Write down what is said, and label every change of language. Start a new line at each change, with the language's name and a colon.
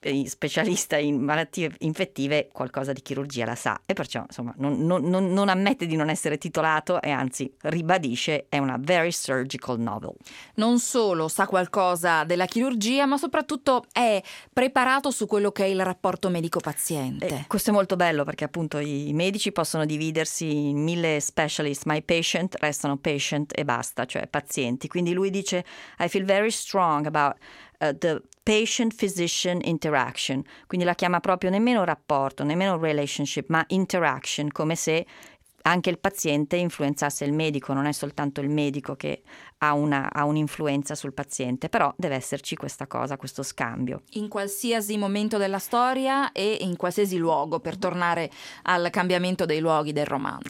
Italian: specialista in malattie infettive, qualcosa di chirurgia la sa, e perciò insomma non ammette di non essere titolato, e anzi ribadisce: è una
English: very surgical novel.
Italian: Non solo sa qualcosa della chirurgia, ma soprattutto è preparato su quello che è il rapporto medico-paziente. Questo è molto bello, perché appunto i medici possono dividersi in mille specialist, ma i
English: patient restano patient
Italian: e basta, cioè pazienti. Quindi lui dice:
English: I feel very strong about the patient-physician interaction.
Italian: Quindi la chiama proprio nemmeno rapporto, nemmeno relationship, ma interaction, come se anche il paziente influenzasse il medico. Non è soltanto il medico che ha un'influenza sul paziente, però deve esserci questa cosa, questo scambio. In qualsiasi momento della storia e in qualsiasi luogo, per tornare al cambiamento dei luoghi del romanzo.